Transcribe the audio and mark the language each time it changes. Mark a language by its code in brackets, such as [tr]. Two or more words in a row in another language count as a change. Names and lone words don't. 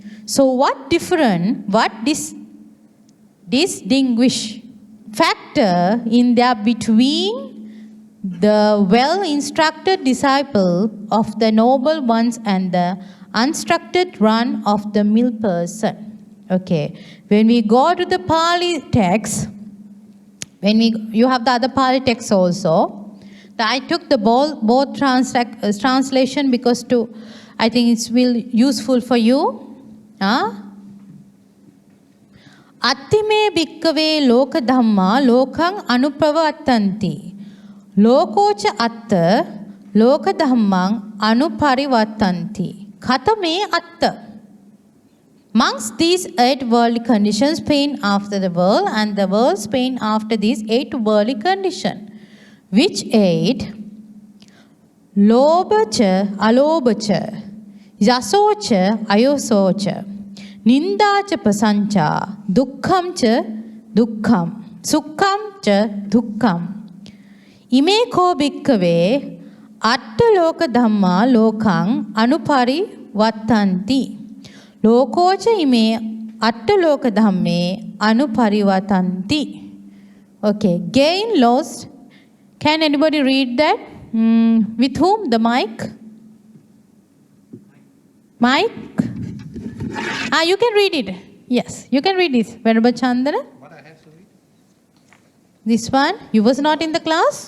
[en] So what distinguish factor in there between the well-instructed disciple of the noble ones and the unstructured run-of-the-mill person? Okay, when we go to the Pali text, you have the other Pali text also. I took the both translation because I think it's will useful for you. [pi] Attime bhikkave loka dhamma lokang anupavatanti. Lokocha atta loka dhammang anuparivatanti. Katame atta. [en] Amongst these 8 worldly conditions, pain after the world, and the world's pain after these 8 worldly conditions. Which 8? [pi] Lobhacha, alobhacha, yasocha, ayosocha, nindacha pasancha, dukhamcha, dukkham, sukkhamcha, dukkham. Ime ko bhikkave, atta loka dhamma lokang anupari vattanti. Lokocha ime atta loka dhamme anuparivatanti. [en] Okay, gain, loss. Can anybody read that? With whom? The mic? Mic? You can read it. Yes, you can read this. Venerable Chandana? What I have to read? This one? You was not in the class?